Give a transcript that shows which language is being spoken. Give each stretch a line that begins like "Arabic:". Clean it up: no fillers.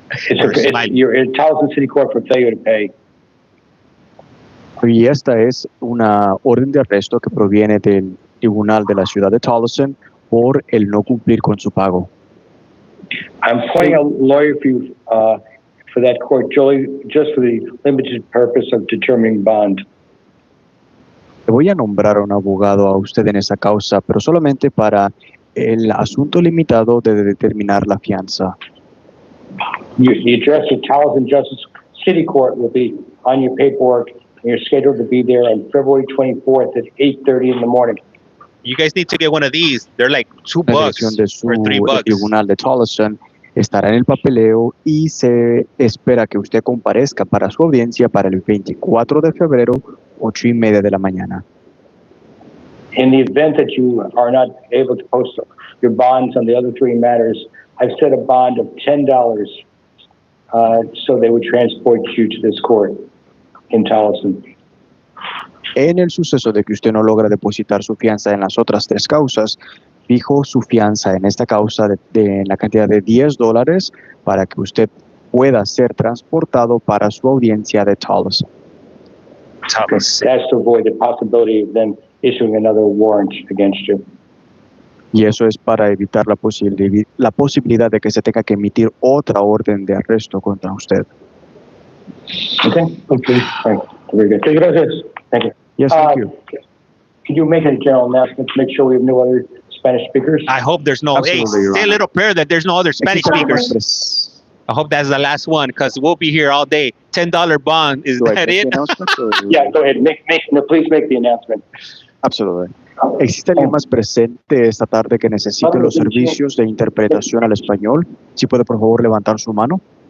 English: You're in Towson City Court for failure to pay.
Spanish: Y esta es una orden de arresto que proviene del tribunal de la ciudad de Towson por el no cumplir con su pago.
English: I'm appointing a lawyer for that court, just for the limited purpose of determining bond.
Spanish: Le voy a nombrar a un abogado a usted en esa causa, pero solamente para el asunto limitado de determinar la fianza.
English: The address of Towson Justice City Court will be on your paperwork, and you're scheduled to be there on February 24th at 8:30 in the morning. You guys need to get one of these. They're like $2
Spanish: La dirección de su
English: or $3.
Spanish: tribunal de Towson estará en el papeleo y se espera que usted comparezca para su audiencia para el 24 de febrero, 8:30 de la mañana.
English: In the event that you are not able to post your bonds on the other three matters, I've set a bond of $10 so they would transport you to this court in Towson.
Spanish: En el suceso de que usted no logra depositar su fianza en las otras tres causas, fijo su fianza en esta causa de la cantidad de $10 para que usted pueda ser transportado para su audiencia de Towson.
English: That's to avoid the possibility of them issuing another warrant against you.
Spanish: Y eso es para evitar la posibilidad de que se tenga que emitir otra orden de arresto contra usted.
English: Okay. Right. Very good. Okay,
Spanish: gracias.
English: Thank you. Yes, thank you. Could you make a general announcement to make sure we have no other Spanish speakers? I hope there's no. Hey, Absolutely, say a little prayer that there's no other Spanish speakers. I hope that's the last one, because we'll be here all day. $10 bond, is that it? Yeah, go ahead. Please make the announcement.
Spanish: Absolutamente. ¿Existe alguien más presente esta tarde que necesite los servicios de interpretación al español? Si puede, por favor, levantar su mano.